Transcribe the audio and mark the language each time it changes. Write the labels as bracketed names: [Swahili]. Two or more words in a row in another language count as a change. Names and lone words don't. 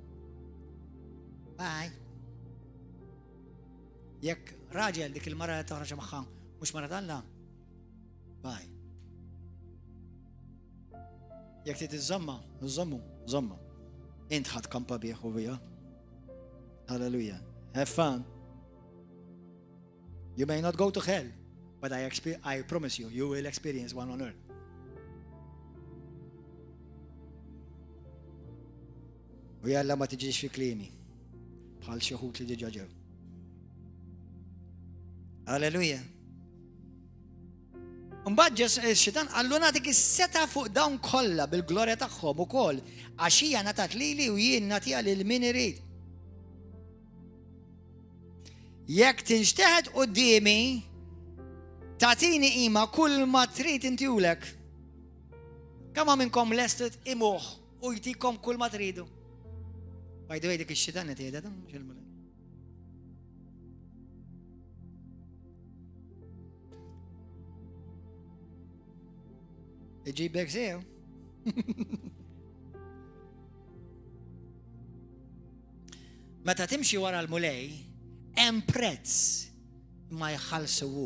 [English] Bye. [Maltese] Jekk raġel dik il-mara li taħroġ magħha mhux mara Alla. Bye. Jekk trid iżomma, żomma. Int ħadd kampa bih u bija. [English] Hallelujah. Have fun. You may not go to hell, but I promise you, you will experience one on earth. [Maltese] U jalla ma tiġix fi klimi bħal xi ħut li diġà ġew. Alleluja. Mbagħad ix-xitan qallu nagħtik is-seta fuq dawn kollha bil-glorja tagħhom ukoll għax hija ngħatat lili u jien nagħtiha lil min irid. Jekk tinxteħed qudiemi tagħtini qima kull ma trid intiulek. Kemm minnkom lestet imuh u jtikom kull ma tridu. [English] By the way, [Maltese] dik ix-xitan qed jgħidha dan mhux il-mulej. Iġibek sew. Meta timxi wara l-mulej, hemm prezz ma jħallsu hu.